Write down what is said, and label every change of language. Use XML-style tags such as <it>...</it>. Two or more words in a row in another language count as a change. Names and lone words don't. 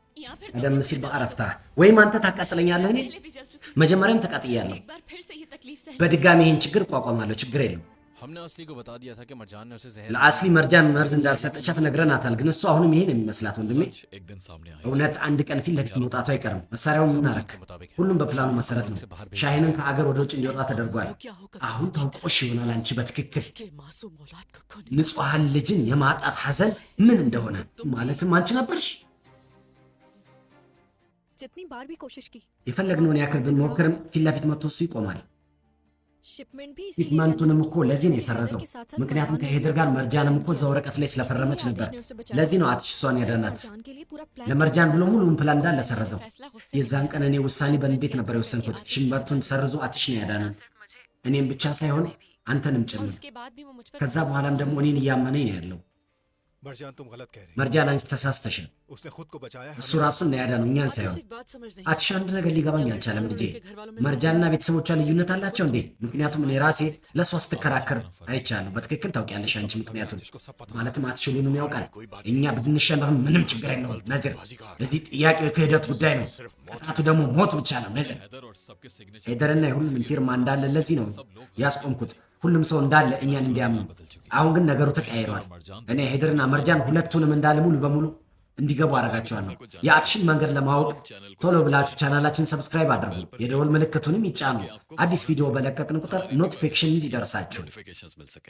<am>ቀደም ሲል በአረፍታ ወይም አንተ ታቃጥለኛለህ እኔ መጀመሪያም ተቃጥያለሁ በድጋሚ ይህን ችግር እቋቋማለሁ ችግር የለም</am> <hi>हमने असली को बता दिया था कि मरजान ने उसे जहर</hi> <am>ለአስሊ መርጃን መርዝ እንዳልሰጠቻት ነግረናታል ግን እሱ አሁንም ይሄን የሚመስላት ወንድሜ</am> <hi>सच एक दिन सामने आया</hi> <am>እውነት አንድ ቀን ፊት ለፊት መውጣቱ አይቀርም መሳሪያውን ምን አረክ ሁሉም በፕላኑ መሰረት ነው ሻሂንን ከአገር ወደ ውጭ እንዲወጣ ተደርጓል አሁን ታውቆሽ ይሆናል አንቺ በትክክል</am> <hi>कि मासूम औलाद को खोने</hi> <am>ንጹሃን ልጅን የማጣት ሐዘን ምን እንደሆነ ማለትም አንቺ ነበርሽ</am> <hi>जितनी बार भी कोशिश की</hi> <am>የፈለግነውን ያክል ብንሞክርም ፊት ለፊት መጥቶ እሱ ይቆማል</am> <hi>शिपमेंट भी</hi> <am>ፊትመንቱንም እኮ ለዚህ ነው የሰረዘው ምክንያቱም ከሄድር ጋር መርጃንም እኮ እዛው ወረቀት ላይ ስለፈረመች ነበር ለዚህ ነው አትሽ እሷን ያዳናት ለመርጃን ብሎ ሙሉውን ፕላን እንዳለ ሰረዘው የዛን ቀን እኔ ውሳኔ በንዴት ነበር የወሰንኩት ሽንበርቱን ሰርዞ አትሽ ነው ያዳናን እኔም ብቻ ሳይሆን አንተንም ጭምር ከዛ በኋላም ደግሞ እኔን እያመነኝ ነው ያለው</am> <hi>मरजान तुम गलत कह रहे</hi> <am>መርጃን አንቺ ተሳስተሻል</am> <hi>हो उसने खुद को बचाया</hi> <am>እሱ ራሱን ነው ያዳነው እኛን ሳይሆን</am> <hi>एक बात समझ नहीं</hi> <am>አትሽ አንድ ነገር ሊገባኝ አልቻለም ልጄ መርጃንና ቤተሰቦቿ ልዩነት አላቸው እንዴ ምክንያቱም እኔ ራሴ ለእሷ ስትከራከር አይቻለሁ በትክክል ታውቂያለሽ አንቺ ምክንያቱም ማለትም አትሽ ሁሉንም ያውቃል እኛ ብንሸነፍም ምንም ችግር የለውም ነዝር እዚህ ጥያቄው የክህደት ጉዳይ ነው ቅጣቱ ደግሞ ሞት ብቻ ነው ነዝር</am> <hi>हैदर और सबके सिग्नेचर</hi> <am>ሄደርና የሁሉም ፊርማ እንዳለ ለዚህ ነው ያስቆምኩት ሁሉም ሰው እንዳለ እኛን እንዲያምኑ አሁን ግን ነገሩ ተቀያይሯል እኔ ሄደርና መርጃን ሁለቱንም እንዳለ ሙሉ በሙሉ እንዲገቡ አረጋቸዋለሁ የአትሽን መንገድ ለማወቅ ቶሎ ብላችሁ ቻናላችን ሰብስክራይብ አድርጉ የደወል ምልክቱንም ይጫኑ አዲስ ቪዲዮ በለቀቅን ቁጥር ኖቲፊኬሽን እንዲደርሳችሁ</am> <hi>नोटिफिकेशंस मिल सके</hi>